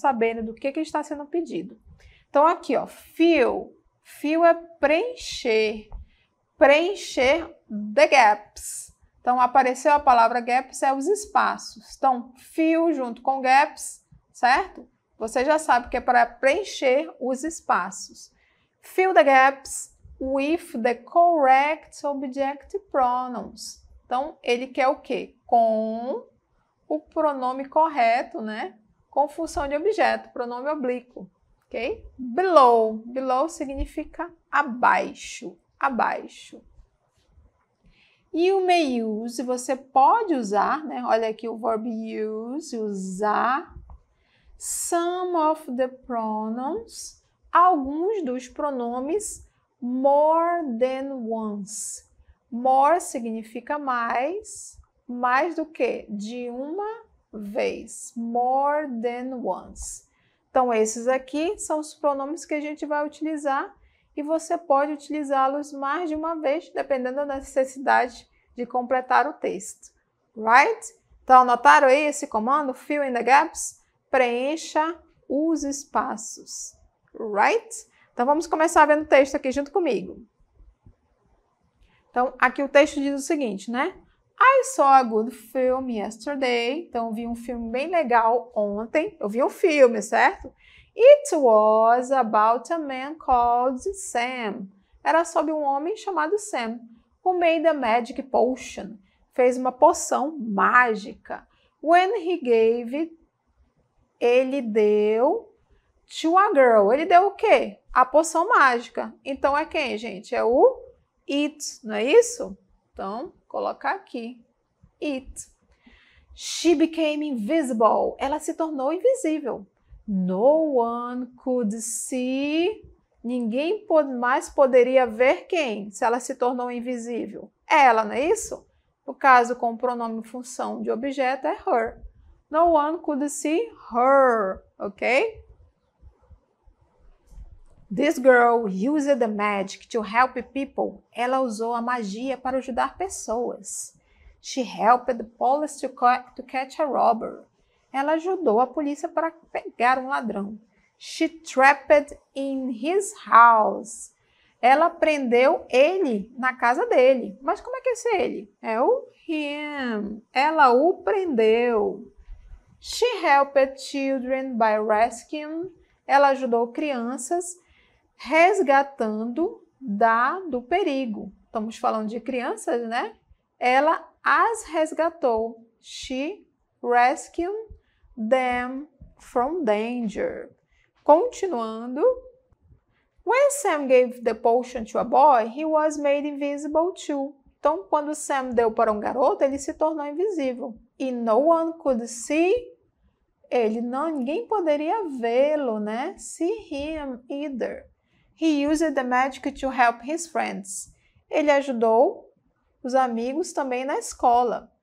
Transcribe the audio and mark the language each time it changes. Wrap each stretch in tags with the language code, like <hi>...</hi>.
<pt>Saberem do que está sendo pedido. Então, aqui, ó, fill. Fill é preencher. Preencher</pt> <en>the gaps.</en> <pt>Então, apareceu a palavra gaps, é os espaços. Então, fill junto com gaps, certo? Você já sabe que é para preencher os espaços.</pt> <en>Fill the gaps with the correct object pronouns.</en> <pt>Então, ele quer o quê? Com o pronome correto, né? Com função de objeto, pronome oblíquo, ok? Below. Below significa abaixo, abaixo.</pt> <en>You may use,</en> <pt>você pode usar, né? Olha aqui o verbo use, usar.</pt> <en>Some of the pronouns,</en> <pt>alguns dos pronomes</pt> <en>more than once.</en> <pt>More significa mais, mais do que? De uma vez.</pt> <en>More than once.</en> <pt>Então, esses aqui são os pronomes que a gente vai utilizar e você pode utilizá-los mais de uma vez, dependendo da necessidade de completar o texto. Right? Então, anotaram aí esse comando?</pt> <en>Fill in the gaps.</en> <pt>Preencha os espaços. Right? Então, vamos começar vendo o texto aqui junto comigo. Então, aqui o texto diz o seguinte, né?</pt> <en>I saw a good film yesterday.</en> <pt>Então, eu vi um filme bem legal ontem. Eu vi um filme, certo?</pt> <en>It was about a man called Sam.</en> <pt>Era sobre um homem chamado Sam,</pt> <en>who made a magic potion.</en> <pt>Fez uma poção mágica.</pt> <en>When he gave,</en> <pt>ele deu</pt> <en>to a girl.</en> <pt>Ele deu o quê? A poção mágica. Então, é quem, gente? É o it, não é isso? Então, colocar aqui.</pt> <en>It. She became invisible.</en> <pt>Ela se tornou invisível.</pt> <en>No one could see.</en> <pt>Ninguém mais poderia ver quem? Se ela se tornou invisível. Ela, não é isso? No caso, com o pronome função de objeto, é her.</pt> <en>No one could see her. Ok? This girl used the magic to help people.</en> <pt>Ela usou a magia para ajudar pessoas.</pt> <en>She helped the police to catch a robber.</en> <pt>Ela ajudou a polícia para pegar um ladrão.</pt> <en>She trapped in his house.</en> <pt>Ela prendeu ele na casa dele. Mas como é que é esse ele? É o him. Ela o prendeu.</pt> <en>She helped children by rescuing.</en> <pt>Ela ajudou crianças resgatando do perigo. Estamos falando de crianças, né? Ela as resgatou.</pt> <en>She rescued them from danger.</en> <pt>Continuando.</pt> <en>When Sam gave the potion to a boy, he was made invisible too.</en> <pt>Então, quando Sam deu para um garoto, ele se tornou invisível. E</pt> <en>no one could see.</en> <pt>Ninguém poderia vê-lo, né?</pt> <en>See him either. He used the magic to help his friends.</en> <pt>Ele ajudou os amigos também na escola.</pt>